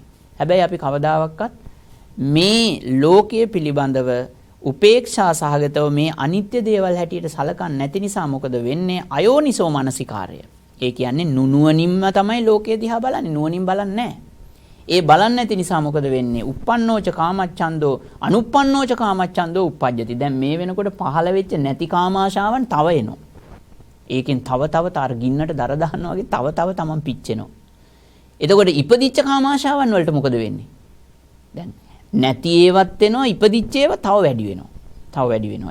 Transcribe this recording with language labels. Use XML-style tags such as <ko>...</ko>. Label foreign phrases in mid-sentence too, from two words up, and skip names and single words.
<si>හැබැයි අපි කවදාවත් මේ ලෝකයේ පිළිබඳව උපේක්ෂා සහගතව මේ අනිත්‍ය දේවල් හැටියට සලකන්නේ නැති නිසා මොකද වෙන්නේ? අයෝනිසෝ මනසිකාරය. ඒ කියන්නේ නුනුවණින්ම තමයි ලෝකය දිහා බලන්නේ, නුවණින් බලන්නේ නැහැ. ඒ බලන්නේ නැති නිසා මොකද වෙන්නේ?</si> <pi>uppannෝච කාමච්ඡන්தோ අනුප්පන්නෝච කාමච්ඡන්தோ uppajjati.</pi> <si>දැන් මේ වෙනකොට පහළ වෙච්ච නැති කාමාශාවන් තව එනවා. ඒකෙන් තව තර ගින්නට දර දානවා වගේ තව තමන් පිච්චෙනවා. එතකොට ඉපදිච්ච කාමාශාවන් වලට මොකද වෙන්නේ? දැන් නැති ඒවත් එනවා, ඉපදිච්ච ඒවා තව වැඩි වෙනවා.</si>